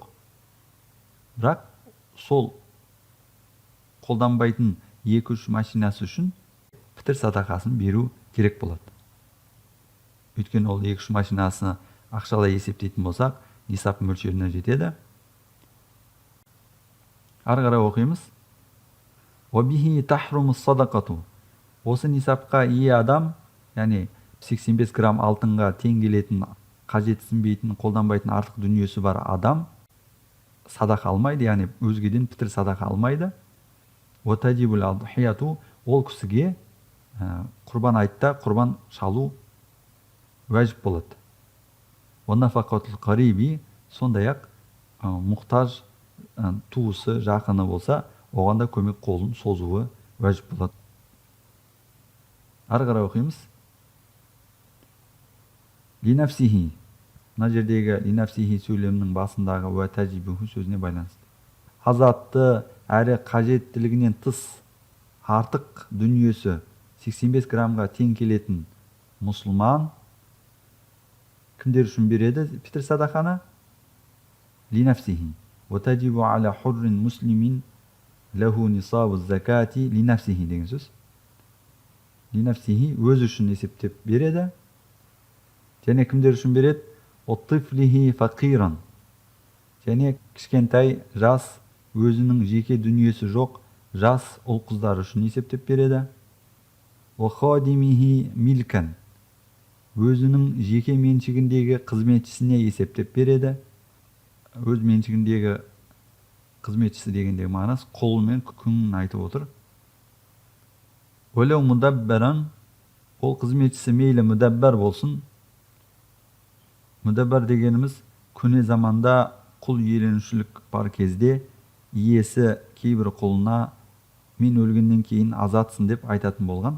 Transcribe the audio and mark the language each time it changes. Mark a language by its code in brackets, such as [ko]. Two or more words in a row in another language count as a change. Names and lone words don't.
[kk] Бірақ сол қолданбайтын 2-3 машинасы үшін пітір садақасын беру керек болады. Өйткені ол 2-3 машинасы ақшалай есептейтін болсақ, нисап мөлшеріне жетеді. Ары қарай оқимыз. [ar] وَبِهِ تَحْرُمُ الصَّدَقَةُ. [kk] Осы нисапқа ие адам, яғни 85 грамм алтынға тең келетін, қажетсінбейтін, қолданбайтын артық дүниесі бар адам садақа алмайды, яғни өзгеден пітір садақа алмайды. [ar] وَتَجِبُ الْأَضْحِيَةُ. [kk] Ол кісіге құрбан айтта құрбан шалу уәжіп болады. [ar] وَنَفَقَةُ الْقَرِيبِ. [kk] Сондай-ақ мұқтаж туысы, жақыны болса, оған да көмек қолын созуы уәжіп болады. Ары қарай оқимыз. Линәфсихи. Мына жердегі линәфсихи сөйлемнің басындағы уәтәжибуху сөзіне байланысты. Азатты әрі қажеттілігінен тыс артық дүниесі 85 граммға тең келетін мұсылман кімдер үшін береді пітір садақаны? Линәфсихи. [ar] وَتَجِبُ عَلَى حُرٍ مُسْلِمٍ لَهُ نِصَابُ الزَّكَاةِ لِنَفْسِهِ [kk] деген сөз. Линәфсихи өз үшін есептеп береді. Және кімдер үшін береді? [ar] وَطِفْلِهِ فَقِيرًا. [kk] Және кішкентай жас өзінің жеке дүниесі жоқ жас ұл қыздар үшін есептеп береді. [ar] وَخَادِمِهِ مِلْكًا. [kk] Өзінің жеке меншігіндегі қызметшісіне есептеп береді. Өз меншігіндегі қызметшісі дегендегі мағынасы құл мен күңін айтып отыр. [ar] ولو مدبرا. [kk] Ол қызметшісі мейлі мұдаббар болсын. Мұдаббар дегеніміз көне заманда құл иеленушілік бар кезде иесі кейбір құлына мен өлгеннен кейін азатсың деп айтатын болған.